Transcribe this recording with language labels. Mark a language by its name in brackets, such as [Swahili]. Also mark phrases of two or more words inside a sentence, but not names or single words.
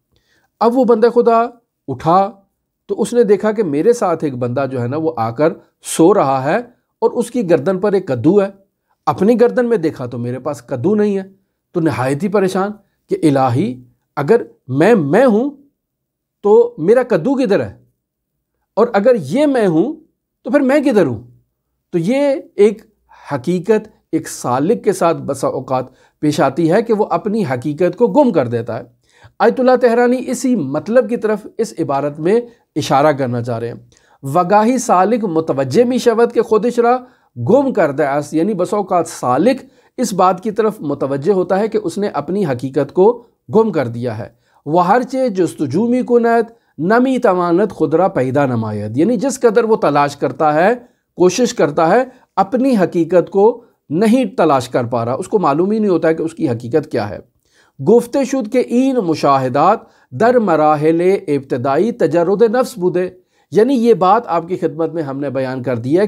[Urdu] اب وہ بندہ خدا اٹھا تو اس نے دیکھا کہ میرے ساتھ ایک بندہ جو ہے نا وہ آ کر سو رہا ہے اور اس کی گردن پر ایک کدو ہے، اپنی گردن میں دیکھا تو میرے پاس کدو نہیں ہے، تو نہایت ہی پریشان کہ الہی اگر میں ہوں تو میرا کدو کدھر ہے، اور اگر یہ میں ہوں تو پھر میں کدھر ہوں۔ تو یہ ایک حقیقت ایک سالک کے ساتھ بسا اوقات پیش آتی ہے کہ وہ اپنی حقیقت کو گم کر دیتا ہے۔ آیت اللہ طحرانی اسی مطلب کی طرف اس عبارت میں اشارہ کرنا چاہ رہے ہیں۔ [Persian] وگاہی سالک متوجہ می شود کہ خودش را گم کردہ است، [Urdu] یعنی بسا اوقات سالک اس بات کی طرف متوجہ ہوتا ہے کہ اس نے اپنی حقیقت کو گم کر دیا ہے۔ [Persian] وہ ہر چیز جستجو می کند نمی توانت خود را پیدا نماید، [Urdu] یعنی جس قدر وہ تلاش کرتا ہے، کوشش کرتا ہے، اپنی حقیقت کو نہیں تلاش کر پا رہا، اس کو معلوم ہی نہیں ہوتا ہے کہ اس کی حقیقت کیا ہے۔ [Persian] گفتے شد کہ این مشاہدات در مراحل ابتدائی تجرد نفس بودے، [Urdu] یعنی یہ بات آپ کی خدمت میں ہم نے بیان کر دی ہے